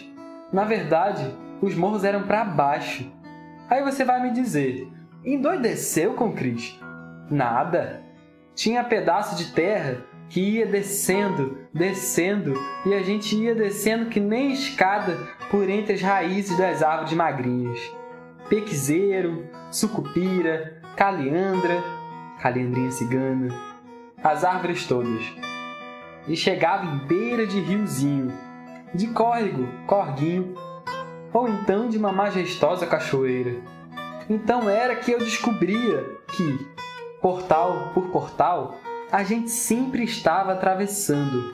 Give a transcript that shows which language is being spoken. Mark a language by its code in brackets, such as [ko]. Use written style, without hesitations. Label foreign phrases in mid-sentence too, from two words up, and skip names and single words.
[pt] Na verdade, os morros eram para baixo. Aí você vai me dizer, endoideceu com Cris? Nada. Tinha pedaço de terra que ia descendo, descendo, e a gente ia descendo que nem escada por entre as raízes das árvores magrinhas. Pequizeiro, sucupira, caliandra, caliandrinha cigana, as árvores todas. E chegava em beira de riozinho, de córrego, corguinho, ou então de uma majestosa cachoeira. Então era que eu descobria que, portal por portal, a gente sempre estava atravessando.